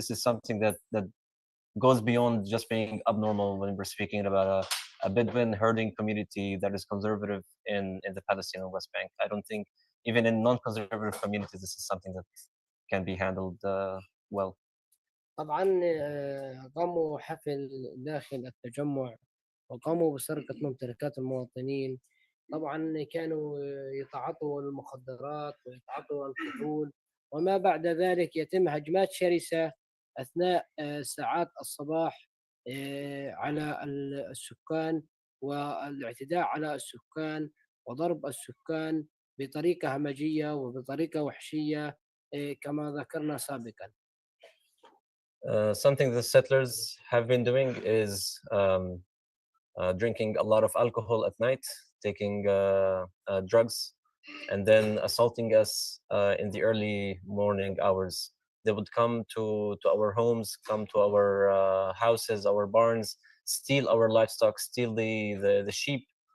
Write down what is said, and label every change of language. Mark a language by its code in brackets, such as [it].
[en] This is something that goes beyond just being abnormal when we're speaking about a Bedouin herding community that is conservative in the Palestinian West Bank. I don't think even in non-conservative communities this is something that can be handled well. [ar] طبعا قاموا حفل داخل التجمع وقاموا بسرقة ممتلكات المواطنين. طبعا كانوا يتعاطوا المخدرات ويتعاطوا الكحول، وما بعد ذلك يتم هجمات شرسة أثناء ساعات الصباح على السكان والاعتداء على السكان وضرب السكان بطريقة همجية وبطريقة وحشية كما ذكرنا سابقا. [en] Something the settlers have been doing is drinking a lot of alcohol at night, taking drugs, and then assaulting us in the early morning hours. They would come to our homes, come to our houses, our barns, steal our livestock, steal the sheep,